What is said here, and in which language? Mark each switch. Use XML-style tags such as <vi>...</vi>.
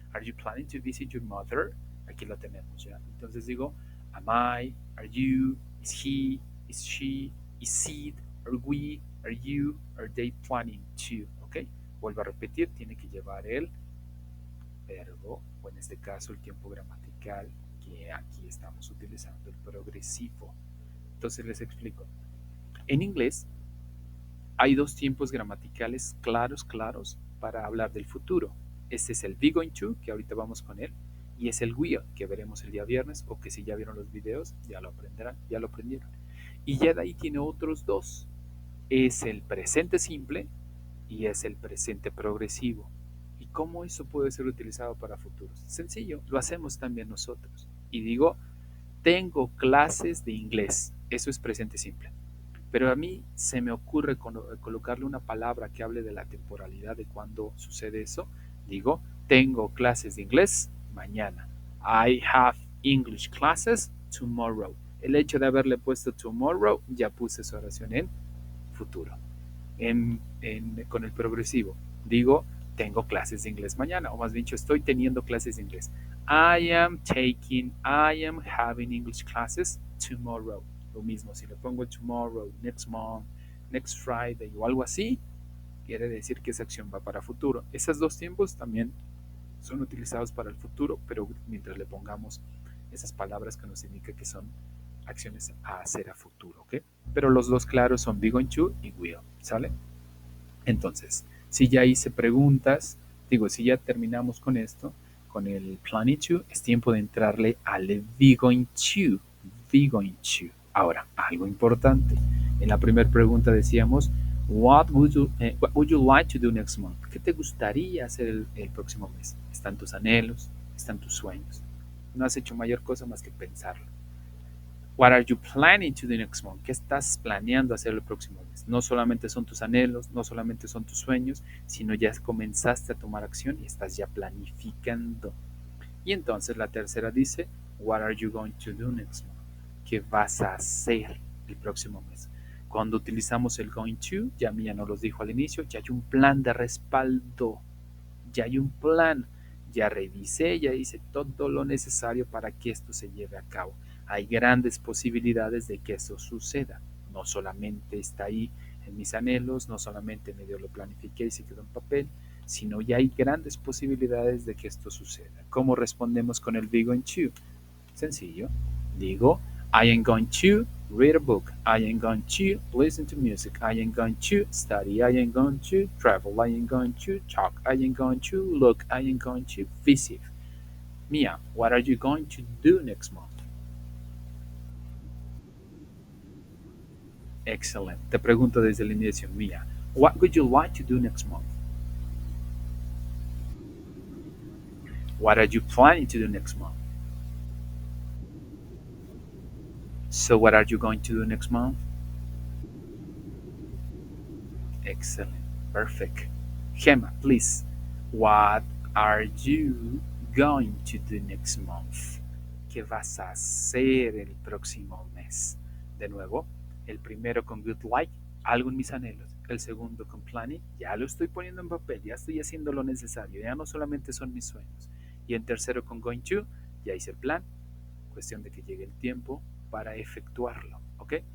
<en>Are you planning to visit your mother?</en> <es>Aquí lo tenemos ya. Entonces digo,</es> <en>am I, are you, is he, is she, is it, are we, are you, are they planning to?</en> <es>¿Ok? Vuelvo a repetir, tiene que llevar el verbo, o en este caso el tiempo gramatical, que aquí estamos utilizando el progresivo. Entonces les explico. En inglés hay dos tiempos gramaticales claros para hablar del futuro. Este es el be going to, que ahorita vamos con él, y es el will, que veremos el día viernes, o que si ya vieron los videos, ya lo aprenderán, ya lo aprendieron. Y ya de ahí tiene otros dos. Es el presente simple y es el presente progresivo. ¿Y cómo eso puede ser utilizado para futuros? Sencillo, lo hacemos también nosotros. Y digo, tengo clases de inglés. Eso es presente simple. Pero a mí se me ocurre colocarle una palabra que hable de la temporalidad de cuando sucede eso. Digo, tengo clases de inglés mañana.</es> <en>I have English classes tomorrow.</en> <es>El hecho de haberle puesto tomorrow, ya puse esa oración en futuro. Con el progresivo, digo, tengo clases de inglés mañana, o más bien dicho, estoy teniendo clases de inglés. I am having English classes tomorrow. Lo mismo, si le pongo tomorrow, next month, next Friday o algo así, quiere decir que esa acción va para futuro. Esos dos tiempos también son utilizados para el futuro, pero mientras le pongamos esas palabras que nos indican que son acciones a hacer a futuro, ¿ok? Pero los dos claros son be going to y will, ¿sale? Entonces, si ya hice preguntas, digo, si ya terminamos con esto, con el planning to, es tiempo de entrarle al be going to, be going to. Ahora, algo importante. En la primera pregunta decíamos,</es> <en>what would you like to do next month?</en> <es>¿Qué te gustaría hacer el próximo mes? ¿Están tus anhelos? ¿Están tus sueños? No has hecho mayor cosa más que pensarlo.</es> <en>What are you planning to do next month?</en> <es>¿Qué estás planeando hacer el próximo mes? No solamente son tus anhelos, no solamente son tus sueños, sino ya comenzaste a tomar acción y estás ya planificando. Y entonces la tercera dice,</es> <en>what are you going to do next month?</en> <es>¿Qué vas a hacer el próximo mes? Cuando utilizamos el going to, ya Mía nos lo dijo al inicio, ya hay un plan de respaldo, ya hay un plan, ya revisé, ya hice todo lo necesario para que esto se lleve a cabo. Hay grandes posibilidades de que eso suceda. No solamente está ahí en mis anhelos, no solamente medio lo planifiqué y se quedó en papel, sino ya hay grandes posibilidades de que esto suceda. ¿Cómo respondemos con el be going to? Sencillo.</es> <en>Digo, I am going to read a book. I am going to listen to music. I am going to study. I am going to travel. I am going to talk. I am going to look. I am going to visit. Mia, what are you going to do next month? Excellent.</en> <es>Te pregunto desde el inicio,</es> <en>Mia, what would you like to do next month? What are you planning to do next month? So, what are you going to do next month? Excellent. Perfect. Gemma, please. What are you going to do next month?</en> <es>¿Qué vas a hacer el próximo mes? De nuevo, el primero con good like, algo en mis anhelos. El segundo con planning, ya lo estoy poniendo en papel, ya estoy haciendo lo necesario, ya no solamente son mis sueños. Y en tercero con going to, ya hice el plan, cuestión de que llegue el tiempo para efectuarlo, ¿ok?</es>